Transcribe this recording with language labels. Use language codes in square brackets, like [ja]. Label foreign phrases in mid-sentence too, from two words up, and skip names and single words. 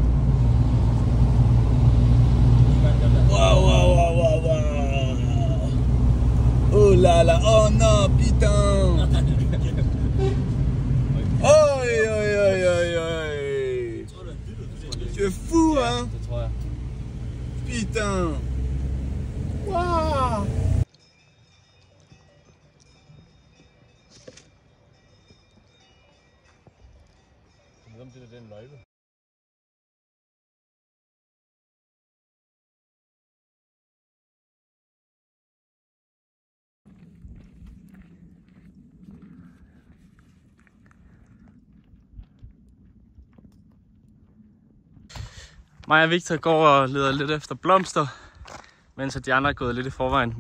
[fr] Waouh, waouh, waouh, waouh, waouh. Oh là là, oh non, putain. Oi, oi, oi, oi, oi. Tu es fou, hein. Putain. Waouh. [da] Det er den løjpe. Mig og Victor går og leder lidt efter blomster, mens de andre er gået lidt i forvejen.